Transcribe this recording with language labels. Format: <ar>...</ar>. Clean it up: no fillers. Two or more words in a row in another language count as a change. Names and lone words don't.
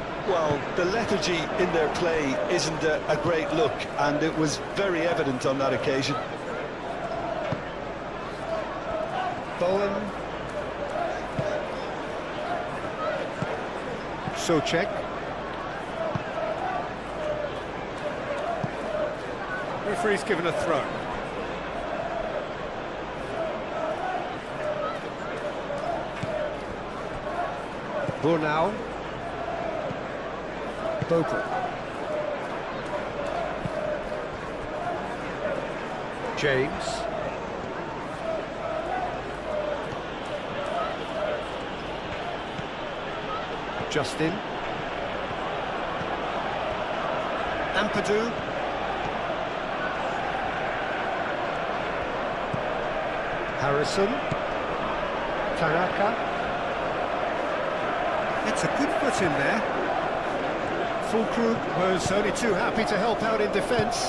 <en>Well, the lethargy in their play isn't a great look, and it was very evident on that occasion. Bowen. Soucek. Referee's given a throw. Burnau. Bogle. James. Justin. Ampadu. Harrison. Tanaka. It's a good foot in there. Fulkrug was only too happy to help out in defence.</en>